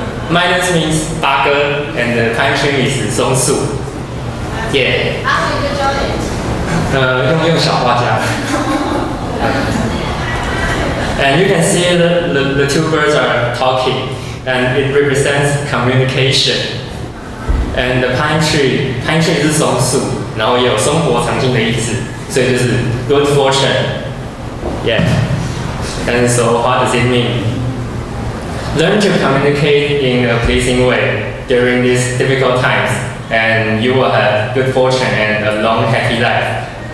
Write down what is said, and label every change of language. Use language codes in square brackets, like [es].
[en] Minus means 八哥 and the pine tree is 松树. Yeah. [zh] 用小画家. [en] And you can see the 2 birds are talking, and it represents communication. And the pine tree [zh] 是松树，然后也有松柏长青的意思，所以就是 [en] good fortune. Yeah. And so what does it mean? Learn to communicate in a pleasing way during these difficult times, and you will have good fortune and a long happy life.